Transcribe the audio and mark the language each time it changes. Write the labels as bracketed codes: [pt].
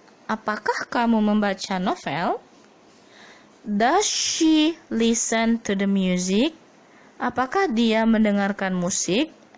[id] Apakah kamu membaca novel? [en] Does she listen to the music? [id] Apakah dia mendengarkan musik?